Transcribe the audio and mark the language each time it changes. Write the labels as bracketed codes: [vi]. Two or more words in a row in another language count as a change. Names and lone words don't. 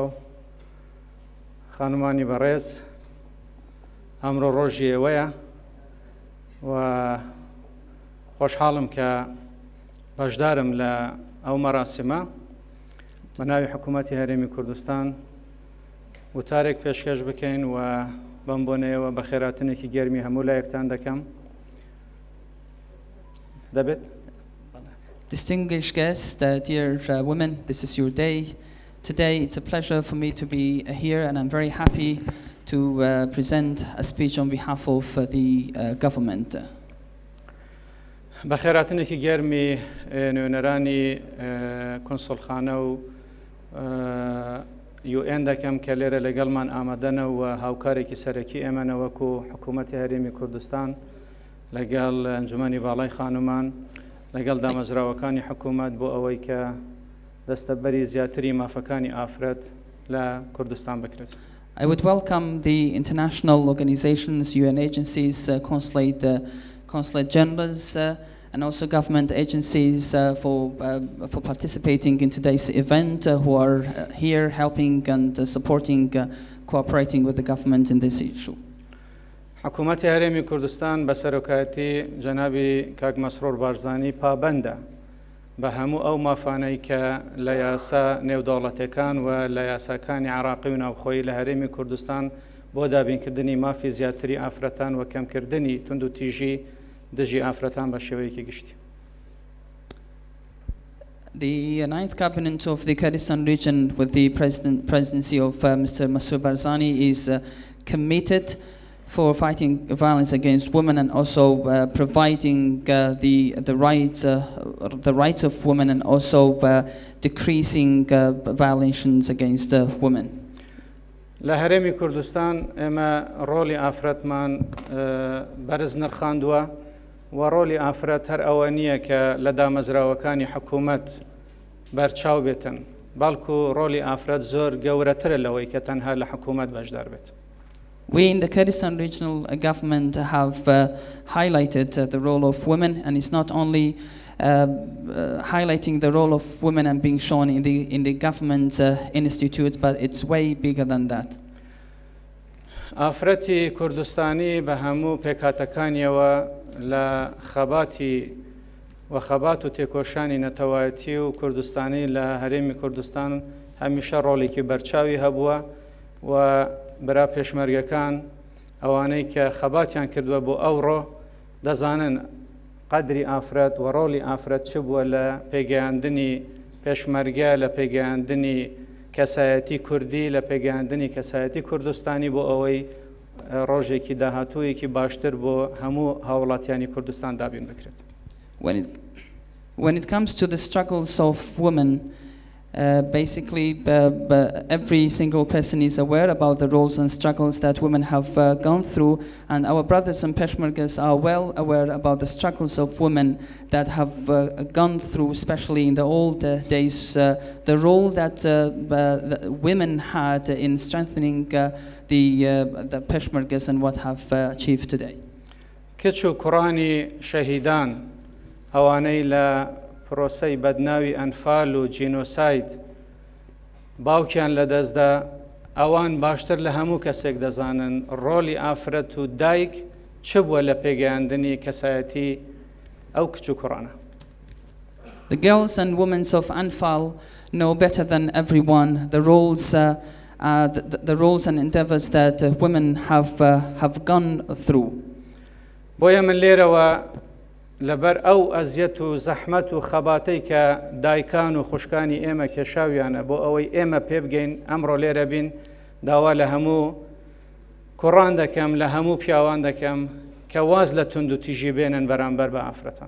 [ckb] خانومانی بەڕێز، ئەمڕۆ ڕۆژی ئێوەیە و خۆشحاڵم کە بەشدارم لە ئەو مەراسیمە بە ناوی حکوومەتی هەرێمی کوردستان وتارێک پێشکەش بکەین و بەم بۆنەیەوە بە خێراتنێکی گەرمی هەموو لایەکتان دەکەم. دەبێت؟ [en] Distinguished guests, dear women, this is your day. Today it's a pleasure for me to be here and I'm very happy to present a speech on behalf of the government. [ckb] بەخێراتنێکی گەرمی نوێنەرانی کۆنسڵخانە و UN دەکەم کە لێرە لەگەڵمان ئامادەنە و هاوکارێکی سەرەکی ئێمەنە وەکو حکوومەتی هەرێمی کوردستان لەگەڵ ئەنجومەنی باڵای خانومان لەگەڵ دامەزراوەکانی حکوومەت بۆ ئەوەی کە دەستەبەری زیاتری مافەکانی ئافرەت لە کوردستان بکرێت. [en] I would welcome the international organizations, UN agencies, consulate generals, and also government agencies for participating in today's event, who are here helping and supporting, cooperating with the government in this issue. [ckb] حکوومەتی هەرێمی کوردستان بە سەرۆکایەتی جەنابی کاک مەسرۆر بارزانی پابەندە بە هەموو ئەو مافانەی کە لە یاسا نێودەوڵەتەکان و لە یاساکانی عراقی و ناوخۆیی لە هەرێمی کوردستان بۆ دابینکردنی مافی زیاتری ئافرەتان و کەمکردنی توندوتیژی دژی ئافرەتان بە شێوەیەکی گشتی. [en] The 9th Cabinet of the Kurdistan region with the presidency of Mr. Masroor Barzani is committed for fighting violence against women and also providing the rights of women and also decreasing violations against women. [ckb] لە هەرێمی کوردستان ئێمە ڕۆلی ئافرەتمان بەرز نرخاندووە و ڕۆلی ئافرەت هەر ئەوە نییە کە لە دامەزراوەکانی حکوومەت بەرچاو بێتن، بەڵکو ڕۆلی ئافرەت زۆر گەورەترە لەوەی کە تەنها لە حکوومەت بەشدار بێت. [en] We in the Kurdistan regional government have highlighted the role of women, and it's not only highlighting the role of women and being shown in the government institutes, but it's way bigger than that. [ckb] ئافرەتی کوردستانی بە هەموو پێکهاتەکانیەوە لە خەباتی و خەبات و تێکۆشانی نەتەوایەتی و کوردستانی لە هەرێمی کوردستان هەمیشە ڕۆڵێکی بەرچاوی هەبووە و برا پێشمەرگەکان ئەوانەی کە خەباتیان کردووە بۆ ئەوڕۆ دەزانن قەدری ئافرەت و ڕۆلی ئافرەت چ بووە لە پێگەیاندنی پێشمەرگە، لە پێگەیاندنی کەسایەتی کوردی، لە پێگەیاندنی کەسایەتی کوردستانی بۆ ئەوەی ڕۆژێکی داهاتوویەکی باشتر بۆ هەموو هاوڵاتیانی کوردستان دابین بکرێت. [en] When it comes to the struggles of women, basically every single person is aware about the roles and struggles that women have gone through, and our brothers and Peshmergas are well aware about the struggles of women that have gone through, especially in the old days, the role that women had in strengthening the Peshmergas and what have achieved today. [ckb] کچ و کوڕانی شەهیدان ئەوانەی لە پرۆسەی بەدناوی ئەنفال و جینۆساید باوکیان لەدەستدا ئەوان باشتر لە هەموو کەسێک دەزانن ڕۆلی ئافرەت و دایک چ بووە لە پێگەیاندنی کەسایەتی ئەو کچ و کوڕانە. [en] The girls and women of Anfal know better than everyone the roles and endeavors that women have gone through. [ckb] بۆیە من لێرەوە لەبەر ئەو ئەزیەت و زەحمەت و خەباتەی کە دایکان و خوشکانی ئێمە کێشاویانە بۆ ئەوەی ئێمە پێ بگەین ئەمڕۆ لێرە بین، داوا لە هەموو کوڕان دەکەم، لە هەموو پیاوان دەکەم کە واز لە توندوتیژی بێنن بەرامبەر بە ئافرەتان.